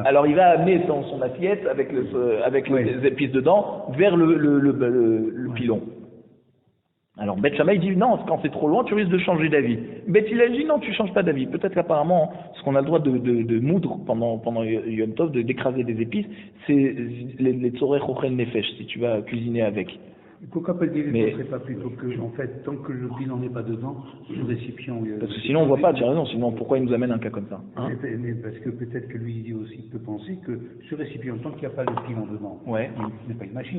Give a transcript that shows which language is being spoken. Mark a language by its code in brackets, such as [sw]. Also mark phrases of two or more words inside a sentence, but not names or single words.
[fr] Alors il va amener son assiette avec les épices dedans vers le pilon. Alors Bet Shammai dit non, quand c'est trop loin, tu risques de changer d'avis. Bet Hillel dit non, tu changes pas d'avis. Peut-être qu'apparemment, ce qu'on a le droit de moudre pendant Yom Tov, d'écraser des épices, c'est les [he] צורך אוכל נפש, [fr] si tu vas cuisiner avec. Pourquoi pas dire que ce serait pas plutôt que, en fait, tant que le pilon n'est pas dedans, le récipient... Parce que sinon on voit pas, tu as raison, sinon pourquoi il nous amène un cas comme ça, hein? Mais parce que peut-être que lui aussi peut penser que ce récipient, tant qu'il n'y a pas le pilon dedans, il n'est pas une machine.